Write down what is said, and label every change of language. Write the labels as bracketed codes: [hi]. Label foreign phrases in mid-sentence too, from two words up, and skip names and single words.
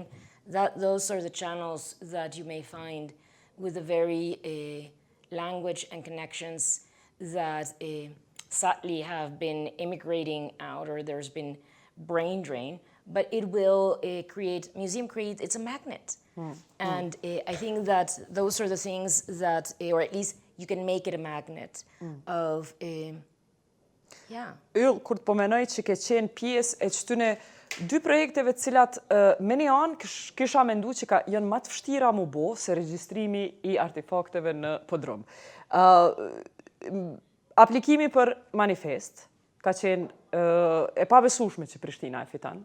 [en] Those are the channels that you may find with the very language and connections that sadly have been immigrating out, or there's been brain drain, but it will it's a magnet. And I think that those are the things that, or at least you can make it a magnet of, [sq] Yll, kur të pomenoj që ke qenë pjesë e qëtyne dy projekteve cilat me një anë kisha mendu që janë më të vështira mu bo se regjistrimi I artefakteve në podrom. Aplikimi për manifest ka qenë e pabesueshme që Prishtina e fiton.